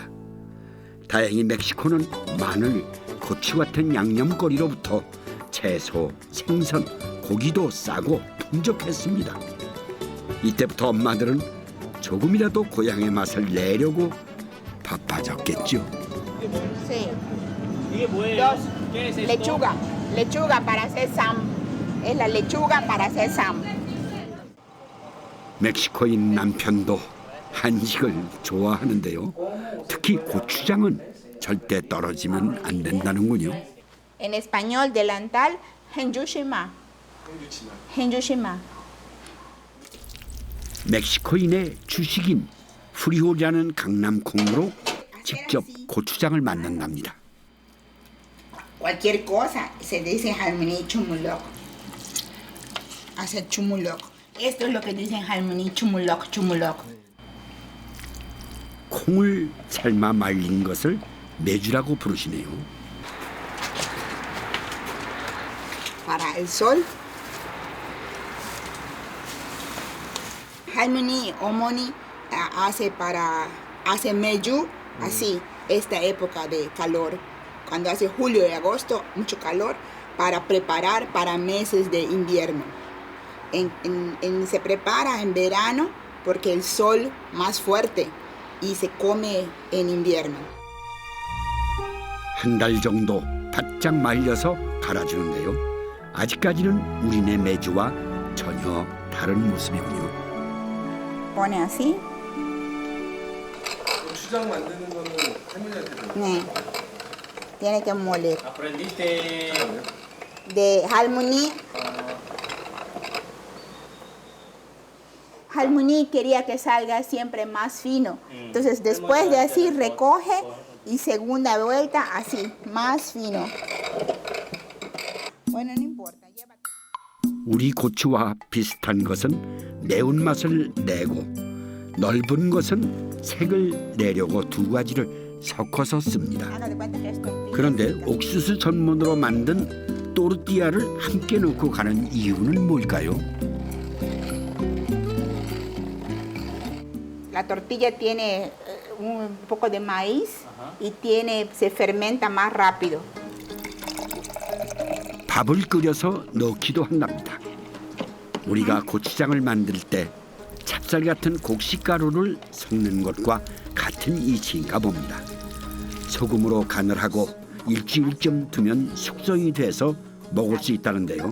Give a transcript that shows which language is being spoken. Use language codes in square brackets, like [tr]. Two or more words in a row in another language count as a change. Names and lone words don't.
[ko] 다행히 멕시코는 마늘, 고추 같은 양념거리로부터 채소, 생선, 고기도 싸고 풍족했습니다. 이때부터 엄마들은 조금이라도 고향의 맛을 내려고 바빠졌겠죠. [es] Sí. [ko] 이게 뭐예요? [es] Lechuga para hacer sam. Es la lechuga para hacer sam. [ko] 멕시코인 남편도 한식을 좋아하는데요. 특히 고추장은 절대 떨어지면 안 된다는군요. [es] En español, delantal, henjushima. [ko] 멕시코인의 주식인 프리홀이라는 강남 콩으로 직접 고추장을 만든답니다. [es] Cualquier cosa se dice [ko] 할머니 주물럭. [es] Hacer chumulok. Esto es lo que dicen [ko] 할머니 주물럭. 콩을 삶아 말린 것을 메주라고 부르시네요. [es] Para el sol. [ko] 할머니, 어머니 [es] hace meju, así, esta época de calor. Cuando hace julio y agosto, mucho calor, para preparar para meses de invierno. Se prepara en verano porque el sol más fuerte y se come en invierno. [ko] 한 달 정도 바짝 말려서 갈아주는데요. 아직까지는 우리네 메주와 전혀 다른 모습이군요. [es] Pone así. [ko] 고추장 만드는 거는 할머니한테 배웠어요. 네. [es] Tiene que moler. Aprendiste De Halmoni. Halmoni quería que salga siempre más fino. Entonces después de así recoge y segunda vuelta así, más fino. Bueno, no importa. [ko] 우리 고추와 비슷한 것은 매운맛을 내고 넓은 것은 색을 내려고 두 가지를 섞어서 씁니다. [es] Haga de cuenta que esto. [ko] 그런데 옥수수 전문으로 만든 또르띠아를 함께 넣고 가는 이유는 뭘까요? [es] La tortilla tiene un poco de maíz y se fermenta más rápido. [ko] 밥을 끓여서 넣기도 한답니다. 우리가 고추장을 만들 때 찹쌀 같은 곡식가루를 섞는 것과 같은 이치인가 봅니다. 소금으로 간을 하고 일주일쯤 두면 숙성이 돼서 먹을 수 있다는데요.